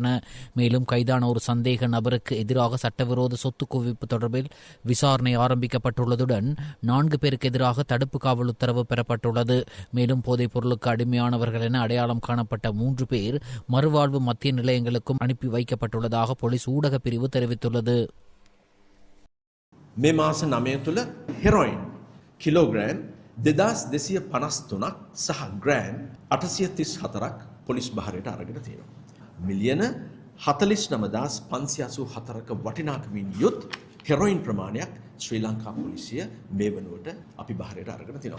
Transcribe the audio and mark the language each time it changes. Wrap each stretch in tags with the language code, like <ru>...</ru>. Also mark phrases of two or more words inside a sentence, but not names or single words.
<ta>மேலும் கைதான ஒரு சந்தேக நபருக்கு எதிராக சட்டவிரோத சொத்து குவிப்பு தொடர்பில் விசாரணை ஆரம்பிக்கப்பட்டுள்ளதுடன் 4 பேருக்கு எதிராக தடுப்பு காவல் உத்தரவு பெறப்பட்டுள்ளது. மேலும் போதைப் பொருளுக்கு அடிமையானவர்கள் என அடையாளம் காணப்பட்ட 3 பேர் மறுவாழ்வு மத்திய நிலையங்களுக்கும் அனுப்பி வைக்கப்பட்டுள்ளதாக போலீஸ் ஊடக பிரிவு தெரிவித்துள்ளது.</ta> <si>මේ මාස 9 තුළ හෙරොයින් කිලෝග්‍රෑම් 2253ක් සහ ග්‍රෑම් 834ක් පොලිස් බහරයට අරගෙන තියෙනවා. මිලියන 49584ක වටිනාකමින් යුත් හෙරොයින් ප්‍රමාණයක් ශ්‍රී ලංකා පොලිසිය මේ වනුවට අපි බහරයට අරගෙන තියෙනවා.</si>